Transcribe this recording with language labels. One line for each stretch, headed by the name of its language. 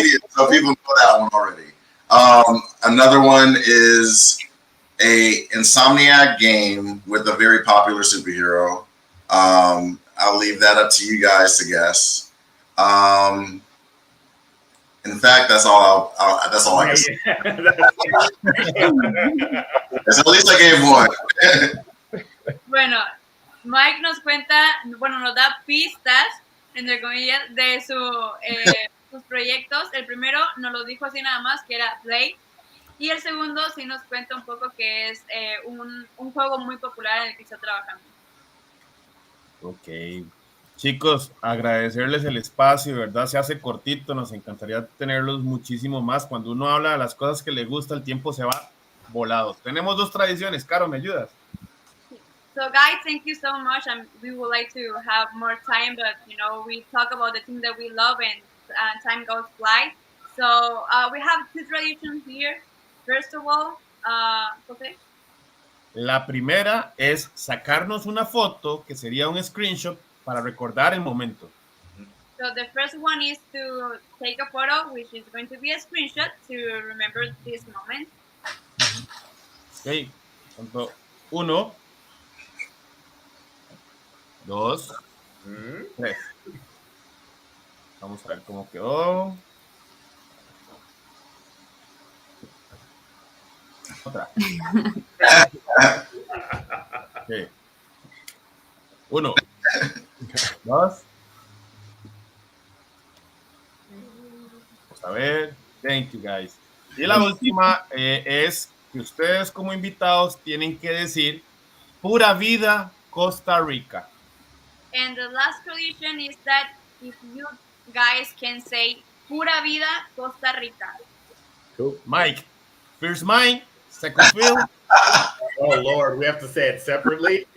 English: So people know that one already. Another one is a Insomniac game with a very popular superhero. I'll leave that up to you guys to guess. In fact, that's all I can say. At least I gave one.
Spanish: Bueno, Mike nos cuenta, bueno, nos da pistas, entre comillas, de sus proyectos. El primero nos lo dijo así nada más, que era Play. Y el segundo sí nos cuenta un poco que es un juego muy popular en el que está trabajando. Ok. Chicos, agradecerles el espacio, de verdad se hace cortito, nos encantaría tenerlos muchísimo más. Cuando uno habla de las cosas que le gusta, el tiempo se va volado. Tenemos 2 tradiciones, Caro, ¿me ayudas?
English: So guys, thank you so much, and we would like to have more time, but you know, we talk about the things that we love, and time goes fly. So we have 2 traditions here. First of all, José.
Spanish: La primera es sacarnos una foto, que sería un screenshot, para recordar el momento.
English: So the first one is to take a photo, which is going to be a screenshot to remember this moment. Ok, 1, 2, 3.
Spanish: Vamos a ver cómo quedó. Otra.
English: Okay. 1, 2.
Spanish: Vamos a ver.
English: Thank you, guys.
Spanish: Y la última es que ustedes como invitados tienen que decir pura vida Costa Rica.
English: And the last tradition is that if you guys can say pura vida Costa Rica. Cool. Mike, first mine, second Phil. Oh Lord, we have to say it separately.